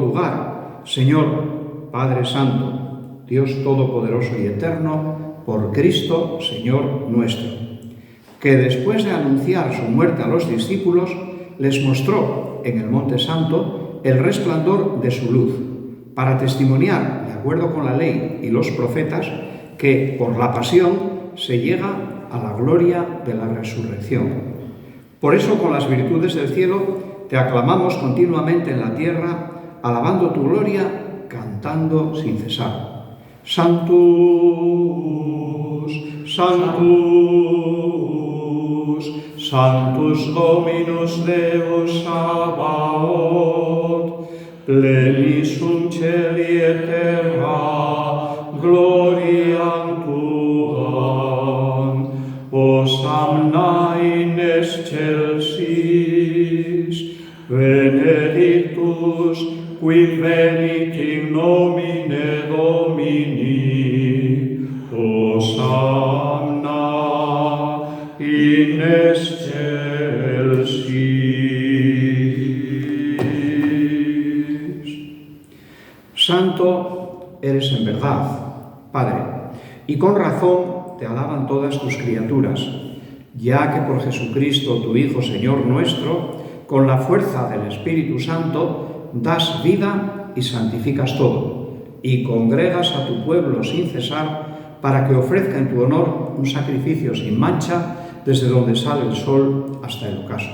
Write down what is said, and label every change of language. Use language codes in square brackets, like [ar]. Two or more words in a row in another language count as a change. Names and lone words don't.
[es] lugar, Señor, Padre Santo, Dios Todopoderoso y Eterno, por Cristo, Señor nuestro, que después de anunciar su muerte a los discípulos, les mostró en el Monte Santo el resplandor de su luz, para testimoniar, de acuerdo con la ley y los profetas, que por la pasión se llega a la gloria de la resurrección. Por eso, con las virtudes del cielo, te aclamamos continuamente en la tierra, alabando tu gloria, cantando sin cesar. [la] Sanctus, Sanctus, Sanctus Dominus Deus Sabaoth, plenis sunt celi et terra, gloriam tuam, Hosanna in excelsis, benedictus qui venit in nomine Domini, Hosanna in excelsis. [es] Santo eres en verdad, Padre, y con razón te alaban todas tus criaturas, ya que por Jesucristo, tu Hijo, Señor nuestro, con la fuerza del Espíritu Santo, das vida y santificas todo, y congregas a tu pueblo sin cesar, para que ofrezca en tu honor un sacrificio sin mancha, desde donde sale el sol hasta el ocaso.